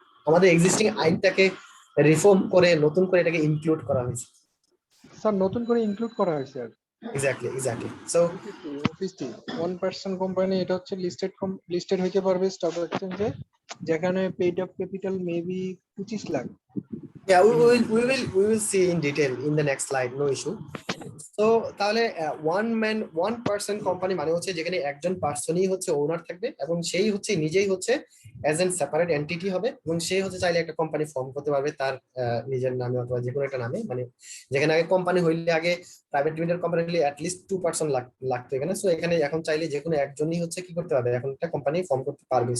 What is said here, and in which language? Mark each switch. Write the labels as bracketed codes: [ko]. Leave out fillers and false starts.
[bn] আমাদের existing আইনটাকে reform করে নতুন করে এটাকে ইনক্লুড করা হয়েছে। স্যার নতুন করে ইনক্লুড করা হয়েছে আর [en] exactly so [bn] অফিসটি 1% কোম্পানি, এটা হচ্ছে লিস্টেড হইতে পারবে স্টক এক্সচেঞ্জে, যেখানে paid up capital maybe 25 lakh. [en] yeah we will see in detail in the next slide, no issue. [bn] তো তাহলে ওয়ান পার্সন কোম্পানি মানে হচ্ছে যেখানে একজন পার্সনই হচ্ছে ওনার থাকবে এবং সেই হচ্ছে নিজেই হচ্ছে অ্যাজ এন সেপারেট এন্টিটি হবে এবং সেই হচ্ছে চাইলে একটা কোম্পানি ফর্ম করতে পারবে তার নিজের নামে অথবা যে কোনো একটা নামে, মানে যেখানে আগে কোম্পানি হইলে আগে প্রাইভেট লিমিটেড কোম্পানি হলে অ্যাটলিস্ট 2% লাগতো এখানে, সো এখানে এখন চাইলে যে কোনো একজনই হচ্ছে কি করতে পারবে, এখন একটা কোম্পানি ফর্ম করতে পারবে।